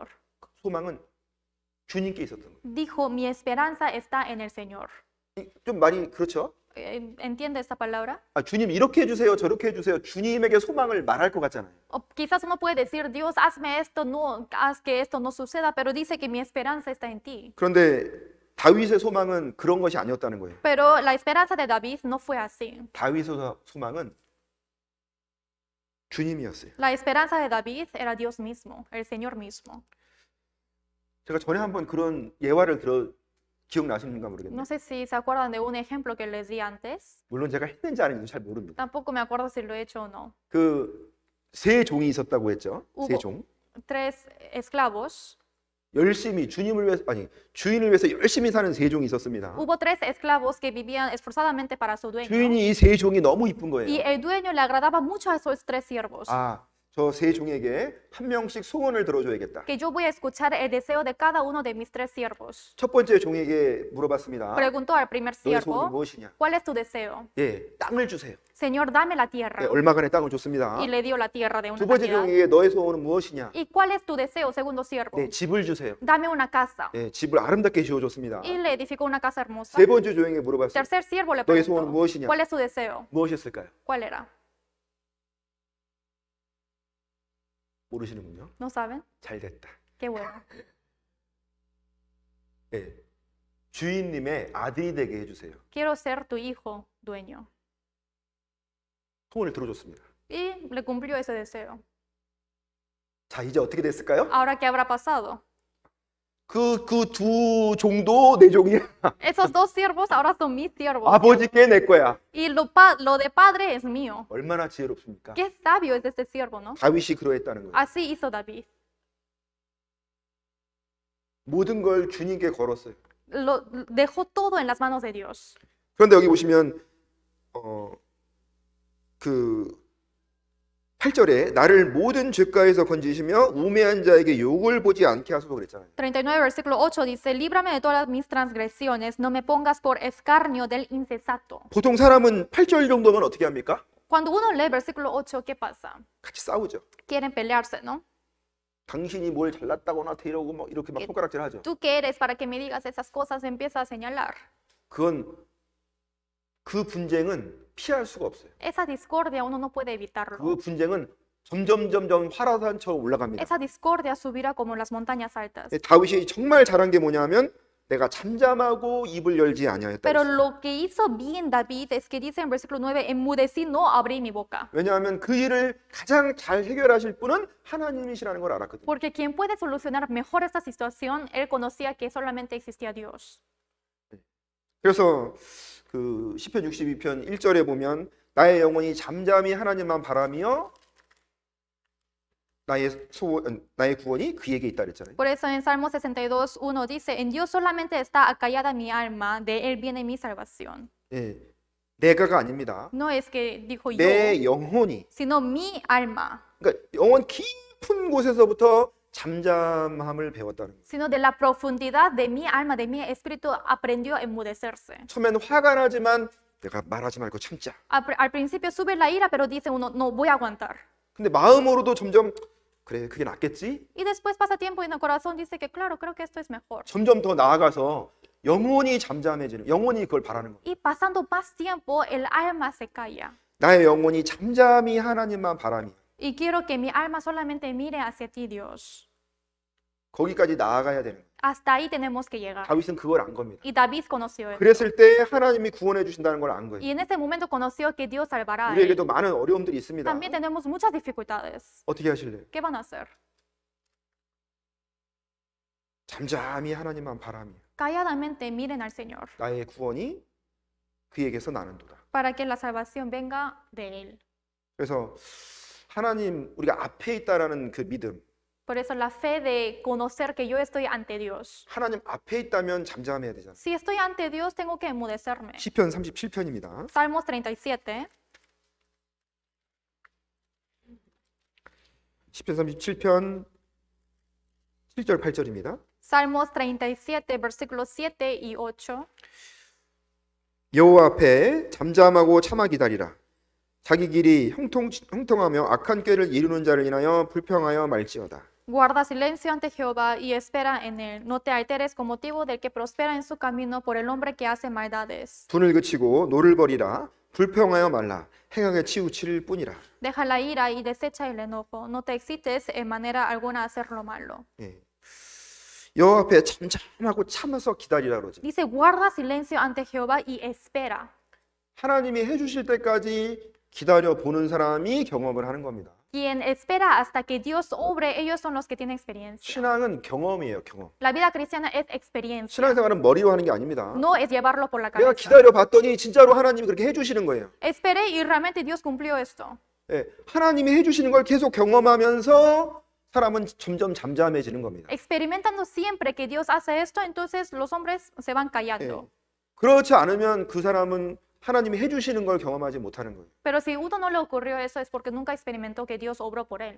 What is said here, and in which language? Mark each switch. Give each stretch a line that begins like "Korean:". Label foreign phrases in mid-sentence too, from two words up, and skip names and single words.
Korean: 소망은 주님께 있었던 거예요.
Spanish: Dijo, mi esperanza está en el Señor.
Korean: 좀 말이 그렇죠?
Spanish: ¿Entiende esta palabra?
Korean: 주님 이렇게 해주세요, 저렇게 해주세요. 주님에게 소망을 말할 것 같잖아요.
Spanish: O quizás uno puede decir, Dios, hazme esto, no, haz que esto no suceda, pero dice que mi esperanza está en ti.
Korean: 그런데 다윗의 소망은 그런 것이 아니었다는 거예요.
Spanish: Pero la esperanza de David no fue así.
Korean: 다윗의 소망은 주님이었어요.
Spanish: La esperanza de David era Dios mismo, el Señor mismo.
Korean: 제가 전에 한번 그런 예화를 기억나시는가 모르겠네요.
Spanish: No sé si se acuerdan de un ejemplo que les di antes.
Korean: 물론 제가 했는지 안 했는지 잘 모릅니다.
Spanish: Tampoco me acuerdo si lo he hecho o no.
Korean: 그 세 종이 있었다고 했죠. 세
Spanish: Hubo
Korean: 종.
Spanish: 3 esclavos.
Korean: 열심히 주님을 위해서 주인을 위해서 열심히 사는 세 종이 있었습니다.
Spanish: Hubo 3 esclavos que vivían esforzadamente para su dueño.
Korean: 주인이 이 세 종이 너무 이쁜
Spanish: Y
Korean: 거예요.
Spanish: el dueño le agradaba mucho a esos 3 siervos.
Korean: 저 세 종에게 한 명씩 소원을 들어줘야겠다.
Spanish: Que yo voy a escuchar el deseo de cada uno de mis 3 siervos.
Korean: 첫 번째 종에게 물어봤습니다.
Spanish: Preguntó al primer
Korean: 너의 소원이
Spanish: siervo,
Korean: 무엇이냐?
Spanish: ¿cuál es tu deseo?
Korean: 예, 땅을 주세요.
Spanish: Señor, dame la tierra.
Korean: 예, 얼마간의 땅을 줬습니다.
Spanish: Y le dio la tierra de una
Korean: 두 번째
Spanish: cantidad.
Korean: 종에게 너의 소원은 무엇이냐?
Spanish: ¿Y cuál es tu deseo, segundo siervo?
Korean: 네, 집을 주세요.
Spanish: Dame una casa.
Korean: 예, 집을 아름답게 지어줬습니다.
Spanish: Y le edificó una casa hermosa.
Korean: 세 번째 종에게 물어봤어요.
Spanish: Tercer siervo le
Korean: 너의 소원은
Spanish: preguntó,
Korean: 무엇이냐?
Spanish: ¿cuál es tu deseo?
Korean: 무엇이었을까요?
Spanish: ¿Cuál era?
Korean: 모르시는군요.
Spanish: ¿No saben?
Korean: 잘 됐다.
Spanish: Qué bueno.
Korean: 예, 주인님의 아들이 되게 해주세요.
Spanish: Quiero ser tu hijo dueño.
Korean: 소원을 들어줬습니다.
Spanish: Y le cumplió ese deseo.
Korean: 자, 이제 어떻게 됐을까요?
Spanish: Ahora, ¿qué habrá pasado?
Korean: 그 두 종도 내 종이야.
Spanish: Esos 2 siervos ahora son mis siervos.
Korean: 아버지께 내 거야.
Spanish: Y lo de padre es mío.
Korean: 얼마나 지혜롭습니까?
Spanish: Qué sabio es este siervo, ¿no?
Korean: 다윗이 그러했다는 거예요.
Spanish: Así hizo David.
Korean: 모든 걸 주님께 걸었어요.
Spanish: Lo dejó todo en las manos de Dios.
Korean: 그런데 여기 보시면 그 8절에 나를 모든 죄가에서 건지시며 우매한 자에게 욕을 보지 않게 하소서 그랬잖아요.
Spanish: 39 versículo 8 dice, líbrame de todas mis transgresiones, no me pongas por escarnio del insensato.
Korean: 보통 사람은 8절 정도면 어떻게 합니까?
Spanish: Cuando uno lee el versículo 8, ¿qué pasa?
Korean: 같이 싸우죠.
Spanish: Quieren pelearse, ¿no?
Korean: 당신이 뭘 잘났다거나 이러고 막 이렇게 막 손가락질 하죠.
Spanish: ¿Tú qué eres para que me digas esas cosas? Empieza a señalar.
Korean: 그건 그 분쟁은 피할 수가 없어요.
Spanish: Esa discordia uno no puede
Korean: 그
Spanish: evitarlo.
Korean: 분쟁은 점점 화산처럼 올라갑니다.
Spanish: Esa discordia subirá como las montañas altas.
Korean: 다윗이 정말 잘한 게 뭐냐면 내가 잠잠하고 입을 열지 아니하였다.
Spanish: Pero
Korean: 했어요.
Spanish: lo que hizo bien David es que dice en versículo 9, enmudecí, no abrí mi boca.
Korean: 왜냐하면 그 일을 가장 잘 해결하실 분은 하나님이시라는 걸 알았거든요.
Spanish: Porque quien puede solucionar mejor esta situación, él conocía que solamente existía Dios.
Korean: 그래서 그 시편 62편 1절에 보면 나의 영혼이 잠잠히 하나님만 바라며 나의 구원이 그에게 있다 그랬잖아요.
Spanish: Por eso en Salmo 62:1 dice, en Dios solamente está acallada mi alma, de él viene mi salvación.
Korean: 예, 내가가 아닙니다.
Spanish: No es que dijo yo,
Korean: 내 영혼이,
Spanish: sino mi alma,
Korean: 그러니까 영혼 깊은 곳에서부터 잠잠함을 배웠다는 거예요.
Spanish: sino de la profundidad de mi alma, de mi espíritu, aprendió a enmudecerse.
Korean: 처음에는 화가 나지만 내가 말하지 말고 참자.
Spanish: Al principio sube la ira, pero dice uno, no voy a aguantar.
Korean: 근데 마음으로도 점점 그래 그게 낫겠지?
Spanish: Y después pasa tiempo y en el corazón dice que claro, creo que esto es mejor.
Korean: 점점 더 나아가서 영혼이 잠잠해지는, 영혼이 그걸 바라는 거예요.
Spanish: Y pasando más tiempo, el alma se calla.
Korean: 나의 영혼이 잠잠히 하나님만 바라며
Spanish: Y quiero que mi alma solamente mire hacia ti, Dios.
Korean: 거기까지 나아가야 되는 거예요.
Spanish: Hasta ahí tenemos que llegar.
Korean: 다윗은 그걸 안 겁니다.
Spanish: Y David conoció eso.
Korean: 그랬을 때 하나님이 구원해 주신다는 걸 안 거예요.
Spanish: Y en ese momento conoció que Dios salvará a él.
Korean: 우리에게도 많은 어려움들이 있습니다.
Spanish: También tenemos muchas dificultades.
Korean: 어떻게 하실래요?
Spanish: ¿Qué van a hacer?
Korean: 잠잠히 하나님만 바라며
Spanish: Calladamente miren al Señor
Korean: 나의 구원이 그에게서 나는도다.
Spanish: para que la salvación venga de Él.
Korean: 그래서 하나님 우리가 앞에 있다라는 그 믿음,
Spanish: Por eso la fe de conocer que yo estoy ante Dios.
Korean: 하나님 앞에 있다면 잠잠해야 되잖아요.
Spanish: Si estoy ante Dios, tengo que enmudecerme.
Korean: 시편 37편입니다.
Spanish: Salmos 37.
Korean: 시편 37편 7절 8절입니다.
Spanish: Salmos 37, versículos 7 y 8.
Korean: 여호와 앞에 잠잠하고 참아 기다리라. 자기 길이 형통하며 악한 꾀를 이루는 자를 인하여 불평하여 말지어다.
Spanish: Guarda silencio ante Jehová y espera en él. No te alteres con motivo del que prospera en su camino por el hombre que hace maldades.
Korean: 분을 그치고 노를 버리라. 불평하여 말라. 행하게 치우칠 뿐이라.
Spanish: Deja la ira y desecha el enojo. No te excites en manera alguna a hacer lo malo.
Korean: 예. 여호와 앞에 잠잠하고 참아서 기다리라 그러죠.
Spanish: Dice, guarda silencio ante Jehová y espera.
Korean: 하나님이 해주실 때까지 기다려 보는 사람이 경험을 하는 겁니다.
Spanish: Quien espera hasta que Dios obre, ellos son los que tienen experiencia.
Korean: 신앙은 경험이에요, 경험.
Spanish: La vida cristiana es experiencia.
Korean: 신앙생활은 머리로 하는 게 아닙니다.
Spanish: No es llevarlo por la
Korean: 내가
Spanish: cabeza.
Korean: 기다려 봤더니 진짜로 하나님이 그렇게 해주시는 거예요.
Spanish: Esperé y realmente Dios cumplió esto.
Korean: 예, 하나님이 해주시는 걸 계속 경험하면서 사람은 점점 잠잠해지는 겁니다.
Spanish: Experimentando siempre que Dios hace esto, entonces los hombres se van
Korean: 예,
Spanish: callando.
Korean: 그렇지 않으면 그 사람은 하나님이 해주시는 걸 경험하지 못하는 거예요.
Spanish: Pero si uno no le ocurrió eso es porque nunca experimentó que Dios obró por él.